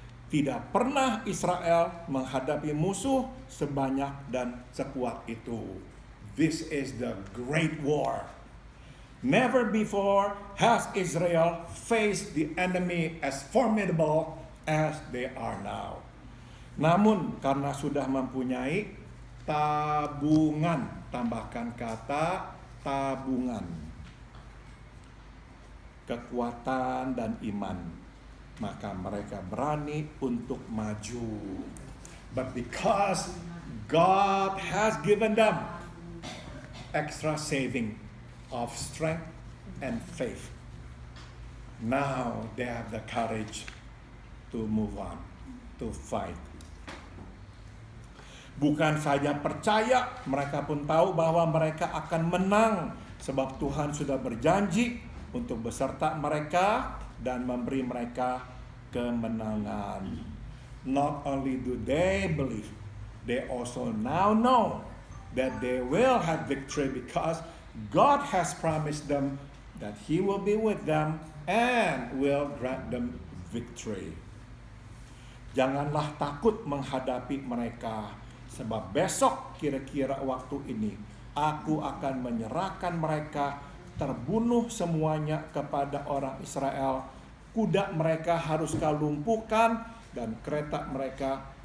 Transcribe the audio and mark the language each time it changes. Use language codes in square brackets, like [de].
[id] Tidak pernah Israel menghadapi musuh sebanyak dan sekuat itu. [en] This is the great war. Never before has Israel faced the enemy as formidable as they are now. [id] Namun karena sudah mempunyai tabungan, tambahkan kata tabungan, kekuatan dan iman, maka mereka berani untuk maju. [en] But because God has given them extra saving of strength and faith, now they have the courage to move on, to fight. [id] Bukan saja percaya, mereka pun tahu bahwa mereka akan menang, sebab Tuhan sudah berjanji untuk beserta mereka dan memberi mereka kemenangan. [en] Not only do they believe, they also now know that they will have victory because God has promised them that He will be with them and will grant them victory. [id] Janganlah takut menghadapi mereka, sebab besok kira-kira waktu ini aku akan menyerahkan mereka terbunuh semuanya kepada orang Israel. Kuda mereka harus kau lumpuhkan dan kereta mereka